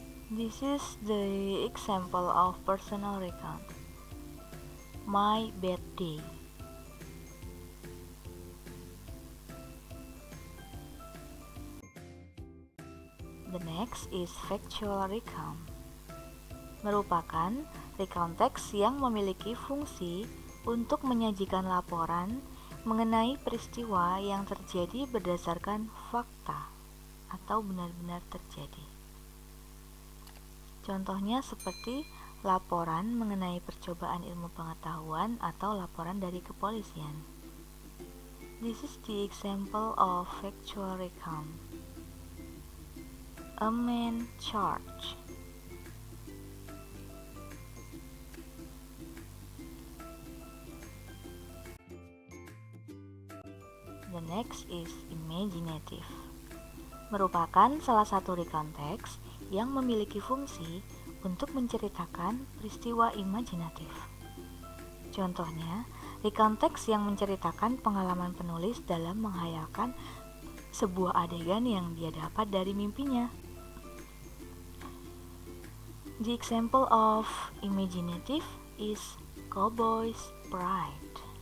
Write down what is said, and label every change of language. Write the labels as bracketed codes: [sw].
[en] This is the example of personal recount. My bad day. The next is factual recount. [id] Merupakan recount text yang memiliki fungsi untuk menyajikan laporan mengenai peristiwa yang terjadi berdasarkan fakta atau benar-benar terjadi. Contohnya seperti laporan mengenai percobaan ilmu pengetahuan atau laporan dari kepolisian. [en] This is the example of factual recount. A man charged. The next is imaginative. [id] Merupakan salah satu recount text yang memiliki fungsi untuk menceritakan peristiwa imajinatif. Contohnya, recount text yang menceritakan pengalaman penulis dalam menghayalkan sebuah adegan yang dia dapat dari mimpinya. [en] The example of imaginative is Cowboy's Pride.